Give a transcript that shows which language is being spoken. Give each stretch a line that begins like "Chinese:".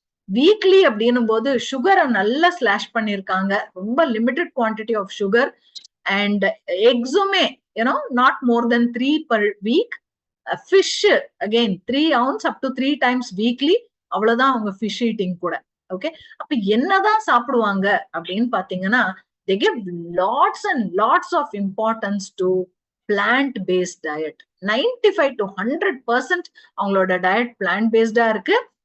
Tamil: Weekly அப்படின்னும் போது சுகரை நல்லா ஸ்லாஷ் பண்ணிருக்காங்க,
English: ரொம்ப limited quantity of sugar. And எக்ஸுமே not more then 3 per week. Fish again 3 ounce up to 3 times weekly,
Tamil: அவ்வளவுதான் அவங்க
English: Fish eating கூட.
Tamil: ஓகே, அப்ப என்னதான் சாப்பிடுவாங்க அப்படின்னு பாத்தீங்கன்னா
English: they give lots and lots of importance to plant based diet.
Tamil: 95 to 100% அவங்களோட diet plant பேஸ்டா இருக்கு.